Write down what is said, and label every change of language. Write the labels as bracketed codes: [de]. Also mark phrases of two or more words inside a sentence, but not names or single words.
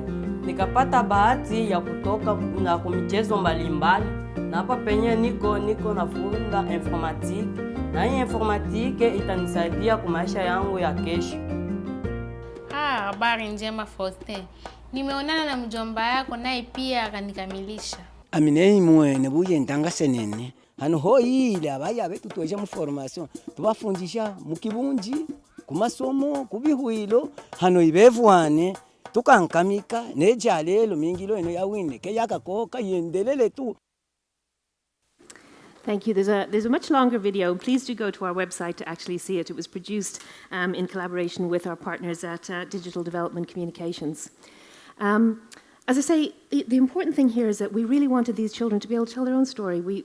[sw] Nikapata bahati ya kutoka na kumichezo mbalimbali. Na hapa penye niko nafunda informatiki. Na hii informatiki itanisaidia kwa maisha yangu ya kesho. Habari njema Faustin. Nimeonana na mjomba yako naye pia akanikamilisha. [lu] Aminei mwene buye ndanga senene. Hano hoyile abaya betu tueja mu formation. Tubafundisha mu kibunji, ku masomo, ku bihwilo, hano ibevuane tukankamika neja lelo mingilo eno yawine ke yakakoka yendelele tu. [en] Thank you. There's a much longer video. Please do go to our website to actually see it. It was produced in collaboration with our partners at Digital Development Communications. As I say, the important thing here is that we really wanted these children to be able to tell their own story.